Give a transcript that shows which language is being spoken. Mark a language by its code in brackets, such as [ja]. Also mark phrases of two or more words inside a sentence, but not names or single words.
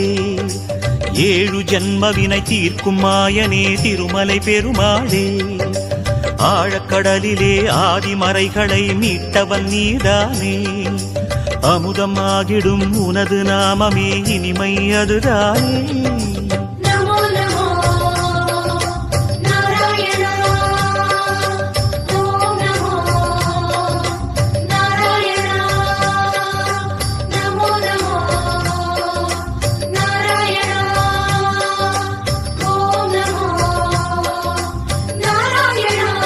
[ta] ஏழு ஜன்மவினை தீர்க்கும் மாயனே திருமலை பெருமாளே ஆழக்கடலிலே ஆதிமறைகளை மீட்டவன் நீதானே அமுதம் ஆகிடும் உனது நாமமே இனிமை அதுதானே [sa] नमो नमो नारायण ॐ नमो नारायण नमो नमो नारायण ॐ नमो नारायण